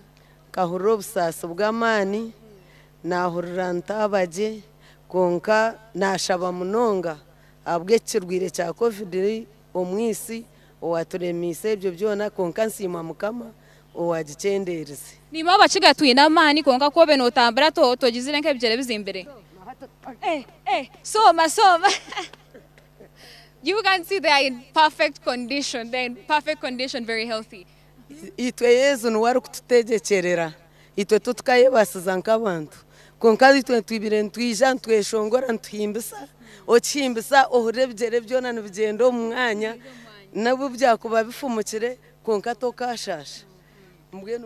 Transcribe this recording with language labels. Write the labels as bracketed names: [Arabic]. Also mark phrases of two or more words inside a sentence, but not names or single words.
[Nyankole] kahurira obusasi bw'amaani nahurira ntabagye konka nashaba munonga ahabw'ekirwire kya covid omwisi owaturemiise ebyo byona konka nsiima mukama owagicendereze nima abakigatwine amaani konka kobe notambura togizire nk'ebigyere bizimbire soma [English] you can see they are in perfect condition. They're in perfect condition, very healthy. [Nyankole] Itwe Yesu nuwari kututegekerera itwe tutukayebasiza nk'abantu konka itwe twibire ntwija ntweshongora ntuhimbisa okihimbisa ohure ebigyere byona nibigenda omu mwanya nabo byakuba bifumukire konka tokashasha mbwenu